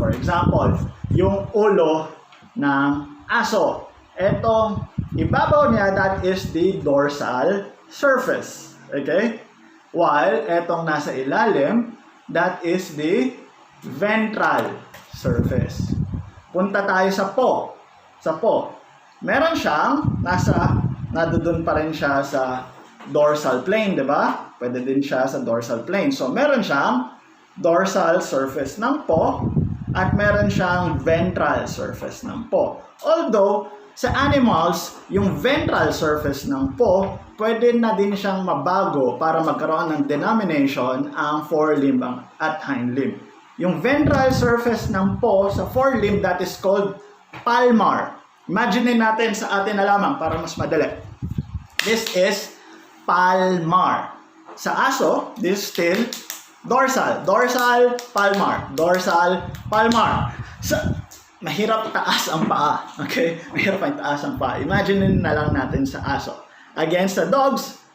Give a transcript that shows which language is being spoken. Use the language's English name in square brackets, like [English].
[Filipino] For example, yung ulo ng aso. Etong ibabaw niya, [English] that is the dorsal surface. Okay? While [Filipino] etong nasa ilalim, [English] that is the ventral surface. [Filipino] Punta tayo sa po. Sa po. Meron siyang nadudun pa rin siya sa dorsal plane, di ba? Pwede din siya sa dorsal plane. So, meron siyang dorsal surface ng po at meron siyang ventral surface ng po. Although, sa animals, yung ventral surface ng po, pwede na din siyang mabago para magkaroon ng denomination ang forelimb at hind limb. [English] Yung ventral surface ng po sa forelimb, that is called palmar. [Filipino] Imagine natin sa atin na lamang para mas madali. [English] This is palmar. Sa aso, this is still dorsal. Dorsal, palmar. Dorsal, palmar. [Filipino] Mahirap taas ang paa. Okay? Mahirap ang taas ang paa. Imagine na lang natin sa aso. [English] Against the dogs,